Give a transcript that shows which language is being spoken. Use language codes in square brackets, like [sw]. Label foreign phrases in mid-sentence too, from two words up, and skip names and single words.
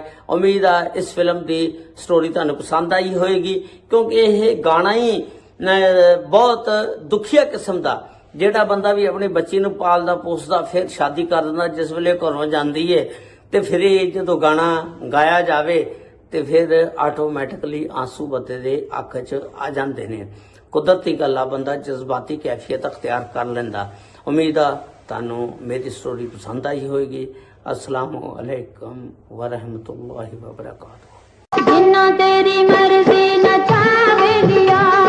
[pa] ਉਮੀਦ ਆ ਇਸ ਫਿਲਮ ਦੀ ਸਟੋਰੀ ਤੁਹਾਨੂੰ ਪਸੰਦ ਆਈ ਹੋਏਗੀ ਕਿਉਂਕਿ ਇਹ ਗਾਣਾ ਹੀ ਬਹੁਤ ਦੁਖੀਆ ਕਿਸਮ ਦਾ, ਜਿਹੜਾ ਬੰਦਾ ਵੀ ਆਪਣੀ ਬੱਚੀ ਨੂੰ ਪਾਲਦਾ ਪੋਸਦਾ ਫਿਰ ਸ਼ਾਦੀ ਕਰ ਦਿੰਦਾ, ਜਿਸ ਵੇਲੇ ਘਰੋਂ ਜਾਂਦੀ ਏ ਤੇ ਫਿਰ ਇਹ ਜਦੋਂ ਗਾਣਾ ਗਾਇਆ ਜਾਵੇ ਤੇ ਫਿਰ ਆਟੋਮੈਟਿਕਲੀ ਆਂਸੂ ਬੰਦੇ ਦੇ ਅੱਖ 'ਚ ਆ ਜਾਂਦੇ ਨੇ। ਕੁਦਰਤੀ ਗੱਲ ਆ, ਬੰਦਾ ਜਜ਼ਬਾਤੀ ਕੈਫੀਅਤ ਅਖਤਿਆਰ ਕਰ ਲੈਂਦਾ। ਉਮੀਦ ਆ ਤੁਹਾਨੂੰ ਮੇਰੀ ਸਟੋਰੀ ਪਸੰਦ ਆਈ ਹੋਏਗੀ। [ar] السلام عليكم ورحمة الله وبركاته. [pa] ਜਿੰਨਾ ਤੇਰੀ ਮਰਜ਼ੀ ਨਚਾਵੇ ਦਿਆ